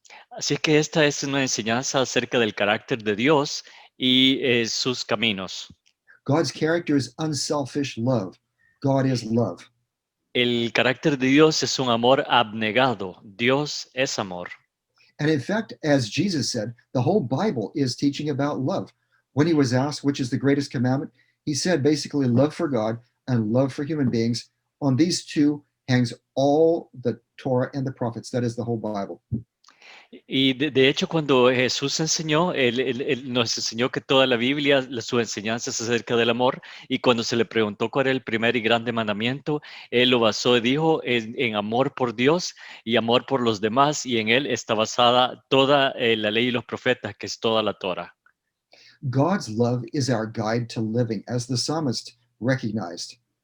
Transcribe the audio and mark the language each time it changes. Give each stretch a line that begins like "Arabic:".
Spanish: Así es que esta es una enseñanza acerca del carácter de Dios y sus caminos.
English: God's character is unselfish love. God is love.
Spanish: El carácter de Dios es un amor abnegado. Dios es amor.
English: And in fact, as Jesus said, the whole Bible is teaching about love. When he was asked which is the greatest commandment, he said basically love for God and love for human beings. On these 2 hangs all the Torah and the prophets. That is the whole Bible.
Spanish: Y de hecho, cuando Jesús enseñó, él nos enseñó que toda la Biblia, su enseñanza es acerca del amor, y cuando se le preguntó cuál era el primer y grande mandamiento, él lo basó y dijo en amor por Dios y amor por los demás, y en él está basada toda la ley y los profetas, que es toda la Torah.
English: God's love is our guide to living, as the psalmist recognized.